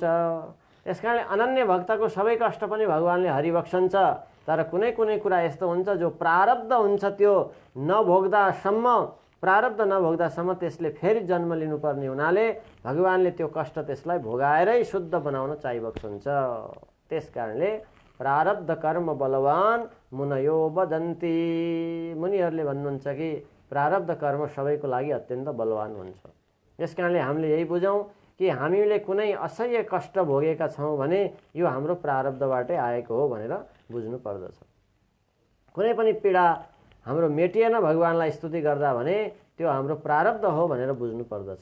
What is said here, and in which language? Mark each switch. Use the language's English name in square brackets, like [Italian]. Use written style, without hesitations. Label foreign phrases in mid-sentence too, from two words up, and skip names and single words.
[Nepali] त्यस कारणले अनन्य भक्तको सबै कष्ट पनि भगवानले हरिबक्सन्छ। तर कुनै कुनै कुरा यस्तो हुन्छ जो प्रारब्ध हुन्छ त्यो नभोग्दासम्म, प्रारब्ध नभोग्दासम्म त्यसले फेरि जन्म लिनुपर्ने हुनाले भगवानले त्यो कष्ट त्यसलाई भोगाएरै शुद्ध बनाउन चाहिबक्सन्छ। त्यस कारणले [Sanskrit] प्रारब्ध कर्म बलवान मुनयो वदन्ति, [Nepali] मुनिहरूले भन्नुहुन्छ कि प्रारब्ध कर्म सबैको लागि अत्यन्त बलवान हुन्छ। यस कारणले हामीले यही बुझौँ कि हामीले कुनै असह्य कष्ट भोगेका छौँ भने यो हाम्रो प्रारब्धबाटै आएको हो भनेर बुझ्नु पर्दछ। कुनै पनि पीडा हाम्रो मेटिएन भगवानलाई स्तुति गर्दा भने त्यो हाम्रो प्रारब्ध हो भनेर बुझ्नु पर्दछ।